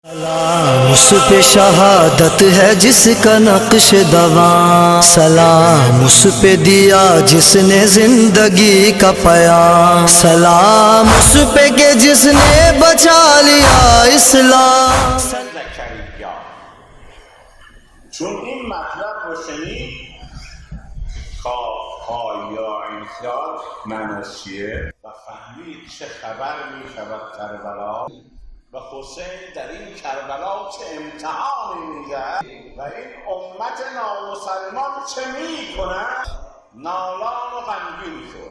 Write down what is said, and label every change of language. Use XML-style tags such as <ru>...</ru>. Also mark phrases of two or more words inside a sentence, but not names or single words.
<ur>سلام اس پہ شہادت ہے جس کا نقش دوا، سلام اس پہ دیا جس نے زندگی کا پیام، سلام اس پہ کہ جس نے بچا لیا اسلام.</ur> <fa>چون این مطلب رو شنید خواه یا انسان معناش چیه و فهمید چه خبر می شود کربلا و حسین در این کربلا چه امتحانی می‌دهد و این امت نامسلمان چه می‌کند، نالان و غمگین شد.</fa>